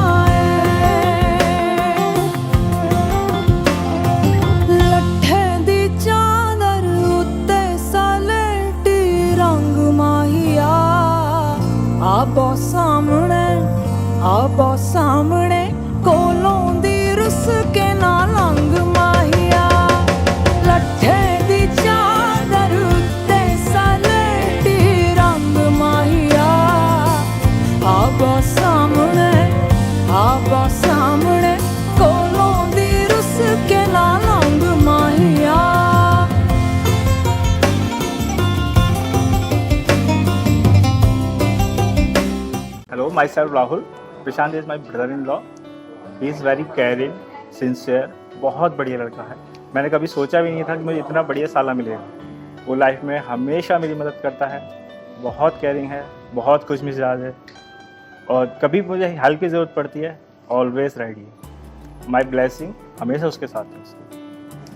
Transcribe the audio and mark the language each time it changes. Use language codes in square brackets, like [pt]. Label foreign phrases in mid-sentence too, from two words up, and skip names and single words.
[pa] ਆਬੋ ਸਾਹਮਣੇ ਕੋਲੋਂ ਦੀ ਰੁੱਸ ਕੇ ਨਾ ਲੰਘ ਮਾਹੀਆ, ਲੱਠੇ ਦੀ ਚਾਦਰ ਉੱਤੇ ਸਲੇਟੀ ਰੰਗ ਮਾਹੀਆ, ਆਬੋ ਸਾਹਮਣੇ ਕੋਲੋਂ ਦੀ ਰੁੱਸ ਕੇ ਨਾ ਲੰਘ ਮਾਹੀਆ। [en] Hello, myself Rahul. Prashant is my brother-in-law. He is very caring, sincere. [hi] बहुत बढ़िया लड़का है। मैंने कभी सोचा भी नहीं था कि मुझे इतना बढ़िया साला मिलेगा। वो लाइफ में हमेशा मेरी मदद करता है, बहुत केयरिंग है, बहुत खुश मिजाज है, और कभी मुझे हेल्प की ज़रूरत पड़ती है [en] always ready [hi] है। [en] my blessing [hi] हमेशा उसके साथ है उसकी।